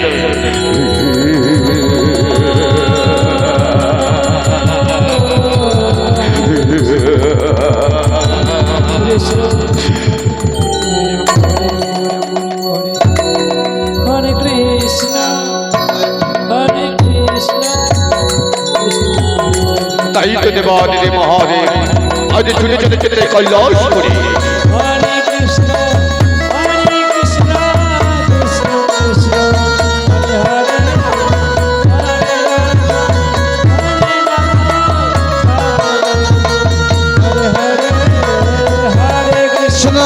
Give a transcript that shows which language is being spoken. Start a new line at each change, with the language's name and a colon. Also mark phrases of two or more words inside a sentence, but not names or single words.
Sanskrit: Hare Krishna, Hare Krishna.
Bangla: তাই তো দেবাদিদেব মহাদেব আজ ছুটে ছুটে ছুটে কৈলাসপুরে।
Sanskrit: Hare Krishna, Hare Krishna, Krishna Krishna, Hare Hare, Hare Hare, Hare Krishna,